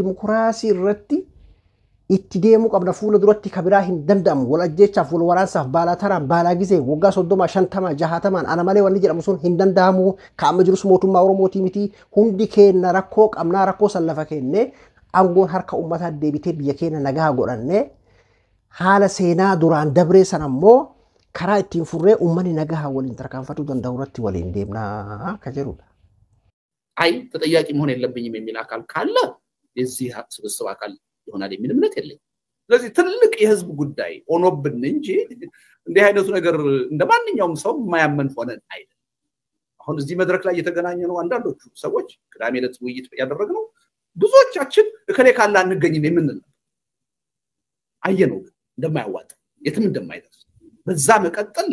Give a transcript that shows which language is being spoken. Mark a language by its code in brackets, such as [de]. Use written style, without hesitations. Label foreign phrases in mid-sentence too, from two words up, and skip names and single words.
[om] Amman tana dimokiraasii irratti itti deemuu qabna fuula duratti kabiraa hin danda'amu wal ajjeechaaf wal waraansaaf baalaa taraan baalaa gisee waggaa 30 50 60 ana malee wanni jedhamu sun hin danda'amu kaa'ama jirus mootummaa Oromootii miti hundi keenya rakkoo qabnaa rakkoo san lafa kennee aangoon harka uummataa deebitee biyya keenya nagaa godhannee haala seenaa duraan dabree san ammoo karaa ittiin furree uummanni nagaa waliin tarkaanfatuu danda'u irratti waliin deemnaa akka jedhudha. [am] አይ ተጠያቂ መሆን የለብኝም የሚል አካል ካለ የዚህ ስብስብ አካል ይሆናል የሚል እምነት የለኝም። ስለዚህ ትልቅ የህዝብ ጉዳይ ሆኖብን እንጂ እንዲህ አይነቱ ነገር እንደማንኛውም ሰው የማያመን ሆነን አይደለም። አሁን እዚህ መድረክ ላይ የተገናኘ ነው አንዳንዶቹ ሰዎች ቅዳሜ ዕለት ውይይት ያደረግነው ብዙዎቻችን እከሌ ካለ አንገኝም የምንል አየነው እንደማያዋጣ የትም እንደማይደርስ በዛ መቀጠል